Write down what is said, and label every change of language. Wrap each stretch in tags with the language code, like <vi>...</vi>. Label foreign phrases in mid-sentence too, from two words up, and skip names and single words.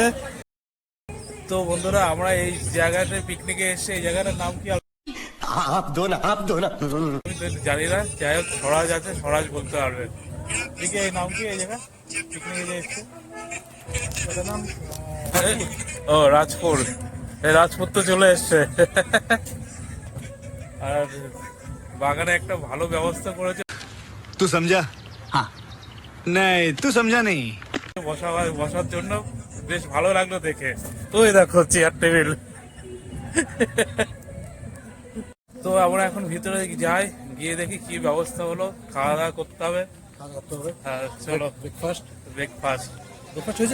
<bn>তো বন্ধুরা, আমরা এই জায়গাতে পিকনিকে এসে, এই জায়গাটার নাম কি আমি জানি না, যাই হোক স্বরাজ আছে, স্বরাজ বলতে পারবে। ঠিক এই নাম কি এই জায়গা পিকনিকে যে এসছে? ও রাজপুর, এই রাজপুর তো চলে এসছে। আর বাগানে একটা ভালো ব্যবস্থা করেছে।</bn> <hi>तू समझा? हाँ नहीं तू समझा नहीं।</hi> <bn>বসার জন্য বেশ ভালো লাগলো দেখে। ওই দেখো চেয়ার টেবিল। তো আমরা এখন ভিতরে যাই, গিয়ে দেখি কি ব্যবস্থা হলো। খাওয়া দাওয়া করতে হবে। হ্যাঁ চলো, ব্রেকফাস্ট হয়েছে?</bn>